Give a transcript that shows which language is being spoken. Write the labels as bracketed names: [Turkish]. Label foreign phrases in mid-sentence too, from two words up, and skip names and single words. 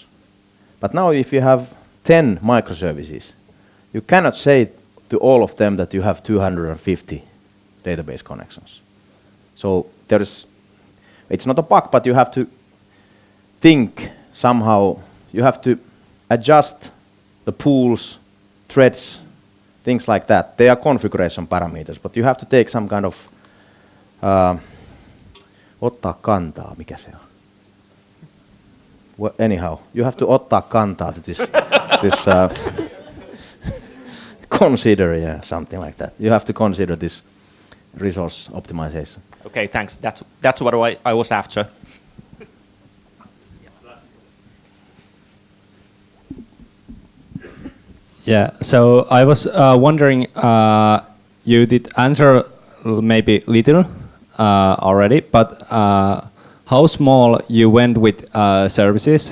[English] But now if you have 10 microservices, you cannot say to all of them that you have 250 database connections. So it's not a bug, but you have to think somehow, you have to adjust the pools, threads, things like that. They are configuration parameters, but you have to take some kind of [Finnish] ottaa kantaa, mikä se on? [English] Well, anyhow, you have to [Finnish] ottaa kantaa [English] to this consider, something like that. You have to consider this resource optimization. Okay, thanks. That's what I was after. Yeah, so I was wondering, you did answer maybe little already, but how small you went with services?